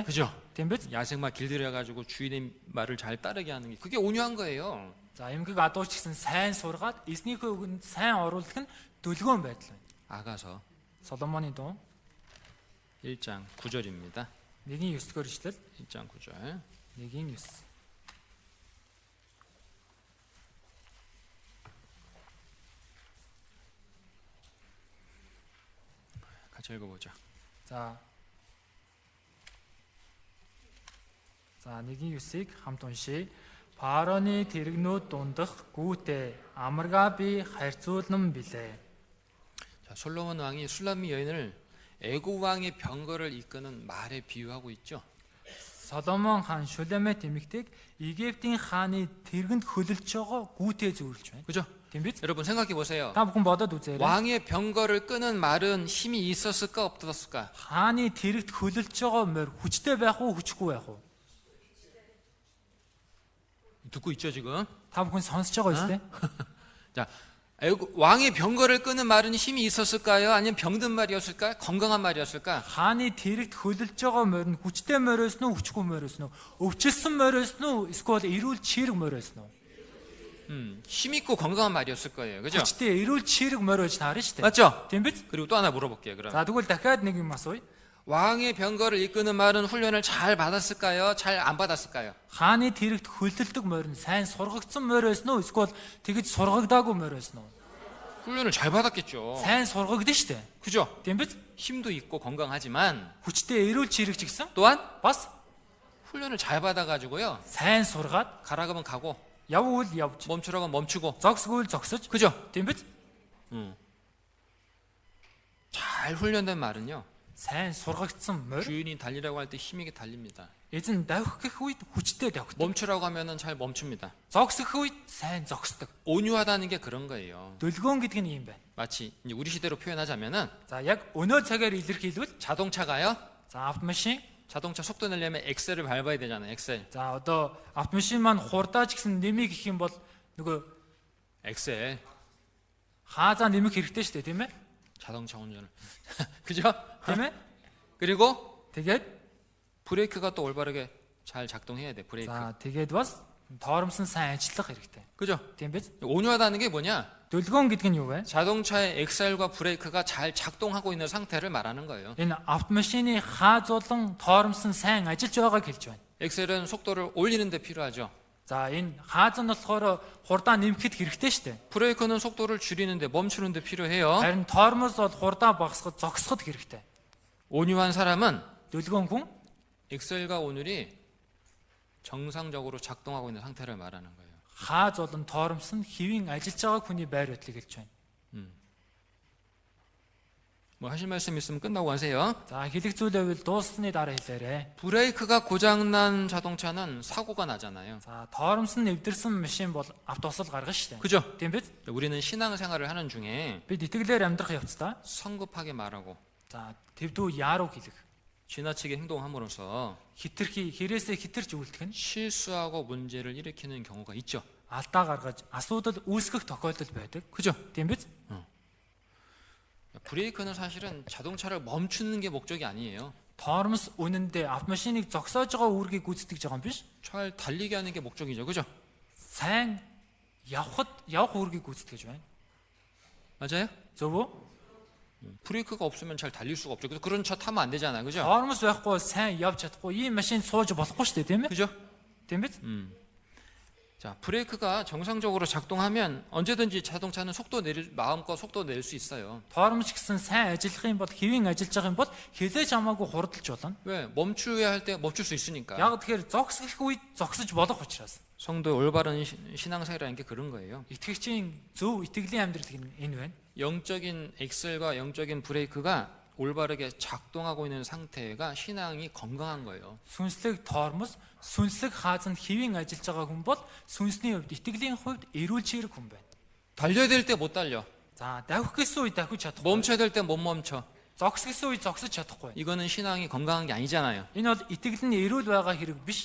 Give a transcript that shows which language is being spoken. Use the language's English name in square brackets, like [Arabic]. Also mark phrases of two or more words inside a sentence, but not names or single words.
[Korean] 그죠? [Mongolian] Тийм биз? [Korean] 야생마 길들여 가지고 주인의 말을 잘 따르게 하는 게 그게 온유한 거예요. [Mongolian] За эмгэг адууч гэсэн сайн сургаад эзнийхөө үгэнд сайн оруулах нь дүлгөөн байдал байна. [Korean] 아가서 [Mongolian] Соломоны дуу [Korean] 1장 9절입니다. [Mongolian] 1:9-р ишлэл [Korean] 1장 9절. [Mongolian] 1:9. [Korean] 같이 읽어보죠. [Mongolian] За 1:9-ыг хамт уншийе. Пароны тэрэгнүүд дундах гүүтээ амаргаа би харьцуулнан билээ. [Korean] 자, 솔로몬 왕이 술람미 여인을 애굽 왕의 병거를 이끄는 말에 비유하고 있죠. [Mongolian] Соломон хаан Шулемет эмэгтэйг Египтийн хааны тэргэнд хөлөлж байгаа гүүтээ зөвлөж байна. [Korean] 그죠? [Mongolian] Тийм биз? [Korean] 여러분 생각해 보세요. [Mongolian] Та бүхэн бодоод үзээрэй. [Korean] 왕의 병거를 끄는 말은 힘이 있었을까 없었을까? [Mongolian] Хааны тэрэгт хөлөлж байгаа морь хүчтэй байх уу, хүчгүй байх уу? [Korean] 듣고 있죠 지금? [Mongolian] Та бүхэн сонсож байгаа биз дээ? [Korean] 자, 왕의 병거를 끄는 말은 힘이 있었을까요? 아니면 병든 말이었을까? 건강한 말이었을까? [Mongolian] Хааны тэрэгт хөлөлж байгаа морь нь хүчтэй мориос нь хүчгүй мориос нь өвчлсөн мориос нь эсвэл эрүүл чирэг мориос нь [Korean] 힘 있고 건강한 말이었을 거예요. 그죠? [Mongolian] хүчтэй эрүүл чирэг морио гэж таарна шүү дээ. [Korean] 맞죠? [Mongolian] Тийм биз? [Korean] 그리고 또 하나 물어볼게요. 그럼 [Mongolian] За тэгвэл дахиад нэг юм асууя. [Korean] 왕의 병거를 이끄는 말은 훈련을 잘 받았을까요? 잘 안 받았을까요? [Mongolian] Хааны тэрэгт хөлөлдөг морь нь сайн сургагдсан мориос нь эсвэл тэгж сургагдаагүй мориос нь [Korean] 훈련을 잘 받았겠죠. [Mongolian] сайн сургагдсан шүү дээ. [Korean] 그죠? [Mongolian] Тийм биз? [Korean] 힘도 있고 건강하지만 [Mongolian] Хүчтэй эрүүл чирэг ч гэсэн [Korean] 또한 [Mongolian] бас [Korean] 훈련을 잘 받아가지고요. [Mongolian] сайн сургаад [Korean] 가라 그러면 가고 [Mongolian] явуул явж [Korean] 멈추라고 하면 멈추고 [Mongolian] зогсгүүл зогсож [Korean] 그죠? [Mongolian] тийм биз? [Korean] 잘 훈련된 말은요. [Mongolian] Сайн сургагдсан морь [Korean] 주인이 달리라고 할 때 힘있게 달립니다. [Mongolian] эзэн давих гэх үед хүчтэй давхдаг. [Korean] 멈추라고 하면은 잘 멈춥니다. [Mongolian] Зогсох үед сайн зогсдог. [Korean] 온유하다는 게 그런 거예요. [Mongolian] Дүлгөөн гэдэг нь юм байна. [Korean] 마치 이제 우리 시대로 표현하자면은 [Mongolian] За яг өнөө цагаар илэрхийлвэл [Korean] 자동차가요. [Mongolian] за автомашин [Korean] 자동차 속도 내려면 엑셀을 밟아야 되잖아요. 엑셀. [Mongolian] за одоо автомашин маань хурдаа ч гэсэн нэмийг гэх юм бол нөгөө [Korean] 엑셀. [Mongolian] хаазаа нэмэх хэрэгтэй шүү дээ тийм ээ? [Korean] 자동차 운전을. 그죠? [Mongolian] Тийм ээ? [Korean] 그리고 [Mongolian] Тэгээд [Korean] 브레이크가 또 올바르게 잘 작동해야 돼. 브레이크. [Mongolian] за тэгээд бас тоормсон сайн ажиллах хэрэгтэй. [Korean] 그죠? [Mongolian] Тийм биз? [Korean] 온유하다는 게 뭐냐? [Mongolian] Дүлгөөн гэдэг нь юу вэ? [Korean] 자동차의 엑셀과 브레이크가 잘 작동하고 있는 상태를 말하는 거예요. [Mongolian] Энэ автомашины хаазуулан тоормсон сайн ажиллаж байгааг хэлж байна. [Korean] 엑셀은 속도를 올리는 데 필요하죠. [Mongolian] За энэ хааз нь болохоор хурдаа нэмэхэд хэрэгтэй шүү дээ. [Korean] 브레이크는 속도를 줄이는 데 멈추는 데 필요해요. [Mongolian] Харин тоормоос бол хурдаа багасгах зогсоход хэрэгтэй. [Korean] 온유한 사람은 [Mongolian] Дүлгөөн хүн [Korean] 엑셀과 온율이 정상적으로 작동하고 있는 상태를 말하는 거예요. [Mongolian] хааз болон тоормсон хэвийн ажиллаж байгаа хүний байр байдлыг хэлж байна. [Korean] 뭐 하실 말씀 있으면 끝나고 하세요. [Mongolian] За хэлэх зүйл байвал дууссаны дараа хэлээрэй. [Korean] 브레이크가 고장난 자동차는 사고가 나잖아요. [Mongolian] За тоормсон нэвдэрсэн машин бол автобусал гаргана шүү дээ. [Korean] 그죠? [Mongolian] Тийм биз? [Korean] 우리는 신앙생활을 하는 중에 [Mongolian] Бид итгэлээр амьдрах явцдаа [Korean] 성급하게 말하고 [Mongolian] за твдүү яаруу хэлэх. [Korean] 지나치게 행동함으로써 [Mongolian] Хитрхи хэрэгсээ хитэрч үйлдэх нь [Korean] 실수하고 문제를 일으키는 경우가 있죠. [Mongolian] алдаа гаргаж асуудал үүсгэх тохиолдол байдаг. [Korean] 그죠? [Mongolian] Тийм биз? [Korean] 브레이크는 사실은 자동차를 멈추는 게 목적이 아니에요. [Mongolian] Тоормос үнэндээ автомашиныг зогсоож байгаа үүргийг гүйцэтгэж байгаа юм биш. [Korean] 잘 달리게 하는 게 목적이죠. 그죠? [Mongolian] Сайн явах үүргийг гүйцэтгэж байна. [Korean] 맞아요? [Mongolian] Зөв үү? [Korean] 브레이크가 없으면 잘 달릴 수가 없죠. 그래서 그런 차 타면 안 되잖아요. 그죠? [Mongolian] Тоормос байхгүй сайн явж чадахгүй ийм машин сууж болохгүй шүү дээ, тийм ээ? [Korean] 그죠? [Mongolian] Тийм биз? [Korean] 자, 브레이크가 정상적으로 작동하면 언제든지 자동차는 마음껏 속도 낼 수 있어요. [Mongolian] Тоормос гэсэн сайн ажиллах юм бол хэвийн ажиллаж байгаа юм бол хязээж хамаагүй хурдалж болно. [Korean] 왜? 멈추어야 할 때 멈출 수 있으니까. [Mongolian] Яг тэгэхээр зогсох үед зогсож болох учраас. [Korean] 성도의 올바른 신앙생활이라는 게 그런 거예요. [Mongolian] Итгэгчийн зөв итгэлийн амьдрал энэ байна. [Korean] 영적인 엑셀과 영적인 브레이크가 올바르게 작동하고 있는 상태가 신앙이 건강한 거예요. [Mongolian] Сүнслэг тоормос, сүнслэг хааз нь хэвийн ажиллаж байгаа хүн бол сүнсний хувьд итгэлийн хувьд эрүүл чирэг хүн байна. [Korean] 달려야 될 때 못 달려. [Mongolian] За давих гэсэн үед давхиж чадахгүй. [Korean] 멈춰야 될 때 못 멈춰. [Mongolian] Зогсох гэсэн үед зогсож чадахгүй. [Korean] 이거는 신앙이 건강한 게 아니잖아요. [Mongolian] Энэ бол итгэл нь эрүүл байгаа хэрэг биш.